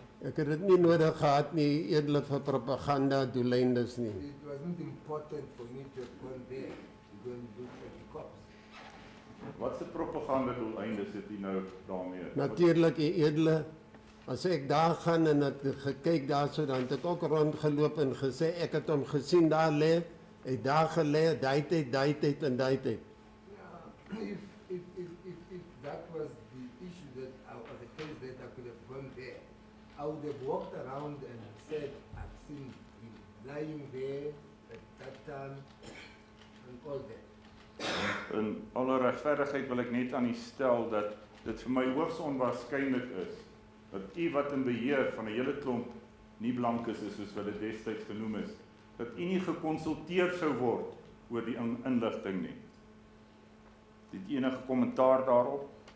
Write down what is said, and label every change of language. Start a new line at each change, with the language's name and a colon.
Afrikaans: Ek het dit nie nodig gehad nie, U Edele, vir propaganda doeleindes nie.
English: It wasn't important for me to have gone there to go and look at the cops.
Afrikaans: Wat se propaganda doeleindes het u nou daarmee? Natuurlik, U Edele, as ek daar gaan en ek gekyk daarso, dan het ek ook rondgeloop en gesê, ek het hom gesien daar lê, hy daar gelê, daai tyd en daai tyd.
English: Yeah, if that was the issue that, or the case that I could have gone there, I would have walked around and said, I've seen him lying there at that time and all that.
Afrikaans: In alle regverdigheid wil ek net aan u stel dat dit vir my hoogs onwaarskynlik is dat u wat in beheer van 'n hele klomp nie blankes is soos wat dit destyds genoem is, dat u nie gekonsulteer sou word oor die inligting nie. Het u enige kommentaar daarop?